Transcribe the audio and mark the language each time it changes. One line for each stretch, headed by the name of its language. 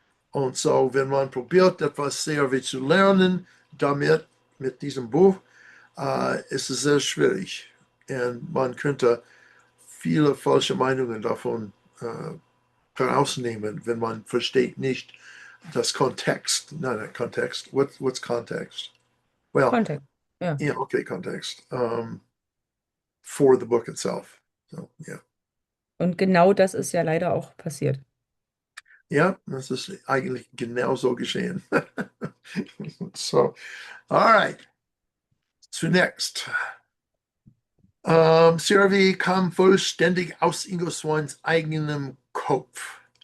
German: Und so, wenn man probiert, etwas CRV zu lernen, mit diesem Buch, ist es sehr schwierig. Und man könnte viele falsche Meinungen davon herausnehmen, wenn man versteht nicht das Kontext. Nein, Kontext.
English: What's context? Well,
German: Kontext. Ja.
English: yeah, okay, context for the book itself. So, yeah.
German: Und genau das ist ja leider auch passiert. Ja, das ist eigentlich genauso geschehen.
English: So, all right.
German: Zunächst. CRV kam vollständig aus Ingo Swans eigenem Kopf.